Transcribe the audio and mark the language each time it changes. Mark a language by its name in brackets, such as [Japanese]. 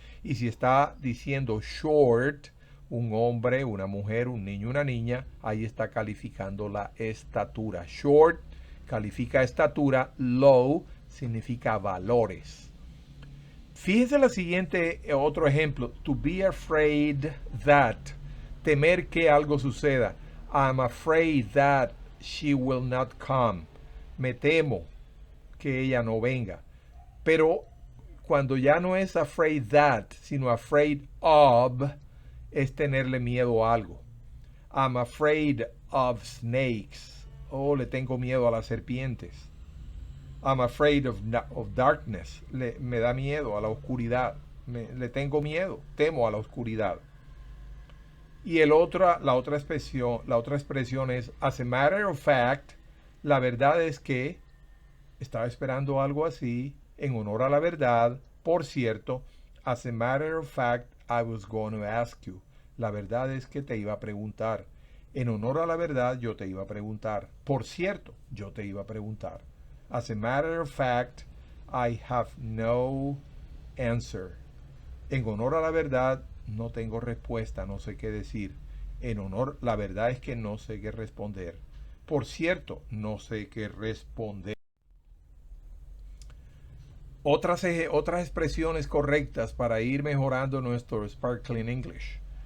[Spanish] Y si está diciendo short, un hombre, una mujer, un niño, una niña, ahí está calificando la estatura. Short califica estatura, low significa valores. Fíjese la siguiente, otro ejemplo. [English] To be afraid that. [Spanish] Temer que algo suceda. [English] I'm afraid that she will not come. [Spanish] Me temo que ella no venga. Pero cuando ya no es afraid that, sino afraid of, es tenerle miedo a algo. [English] I'm afraid of snakes. [Spanish] Oh, le tengo miedo a las serpientes. [English] I'm afraid of darkness. [Spanish] Me da miedo a la oscuridad. Le tengo miedo, temo a la oscuridad. Y la otra expresión es, [English] as a matter of fact, [Spanish] la verdad es que estaba esperando algo así, en honor a la verdad. Por cierto, [English] as a matter of fact, I was going to ask you. [Spanish] La verdad es que te iba a preguntar. En honor a la verdad, yo te iba a preguntar. Por cierto, yo te iba a preguntar. [English] As a matter of fact, I have no answer. [Spanish] En honor a la verdad, no tengo respuesta, no sé qué decir. En honor, la verdad es que no sé qué responder. Por cierto, no sé qué responder. Otras expresiones correctas para ir mejorando nuestro Sparkling English.